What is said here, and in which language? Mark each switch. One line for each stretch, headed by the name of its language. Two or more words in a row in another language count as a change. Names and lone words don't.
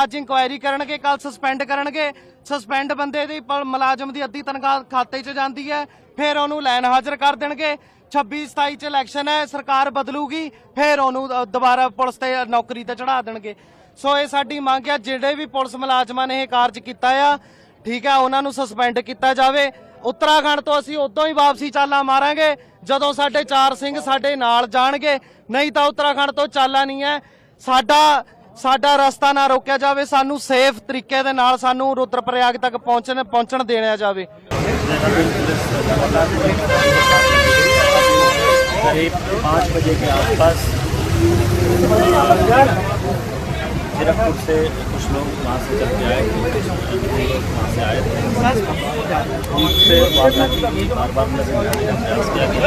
Punjabi: ਅੱਜ ਇਨਕੁਆਇਰੀ ਕਰਨਗੇ, ਕੱਲ ਸਸਪੈਂਡ ਕਰਨਗੇ। ਸਸਪੈਂਡ ਬੰਦੇ ਦੀ ਮੁਲਾਜ਼ਮ ਦੀ ਅੱਧੀ ਤਨਖਾਹ ਖਾਤੇ 'ਚ ਜਾਂਦੀ ਹੈ, ਫਿਰ ਉਹਨੂੰ ਲਾਈਨ ਹਾਜ਼ਰ ਕਰ ਦੇਣਗੇ। 26-27 'ਚ ਇਲੈਕਸ਼ਨ ਹੈ, ਸਰਕਾਰ ਬਦਲੂਗੀ, ਫਿਰ ਉਹਨੂੰ ਦੁਬਾਰਾ ਪੁਲਿਸ ਤੇ ਨੌਕਰੀ ਤੇ ਚੜਾ ਦੇਣਗੇ। ਸੋ ਇਹ ਸਾਡੀ ਮੰਗ ਹੈ, ਜਿਹੜੇ ਵੀ ਪੁਲਿਸ ਮੁਲਾਜ਼ਮਾਂ ਨੇ ਇਹ ਕਾਰਜ ਕੀਤਾ ਆ, ਠੀਕ ਹੈ, ਉਹਨਾਂ ਨੂੰ ਸਸਪੈਂਡ ਕੀਤਾ ਜਾਵੇ। ਉੱਤਰਾਖੰਡ ਤੋਂ ਅਸੀਂ ਉਦੋਂ ਹੀ ਵਾਪਸੀ ਚਾਲਾ ਮਾਰਾਂਗੇ ਜਦੋਂ ਸਾਡੇ 4 ਸਿੰਘ ਸਾਡੇ ਨਾਲ ਜਾਣਗੇ, ਨਹੀਂ ਤਾਂ ਉੱਤਰਾਖੰਡ ਤੋਂ ਚਾਲਾ ਨਹੀਂ ਹੈ। ਸਾਡਾ ਰਸਤਾ ਨਾ ਰੋਕਿਆ ਜਾਵੇ, ਸਾਨੂੰ ਸੇਫ ਤਰੀਕੇ ਦੇ ਨਾਲ ਸਾਨੂੰ ਰੁਦਰਪ੍ਰਯਾਗ ਤੱਕ ਪਹੁੰਚਣ ਦੇਣਾ ਜਾਵੇ।
Hindi: करीब 5 बजे के आसपास जीरकपुर से कुछ लोग वहाँ से चल के आए, वहाँ से आए थे, उनसे वारदात की बार बार नजर आने का प्रयास किया गया।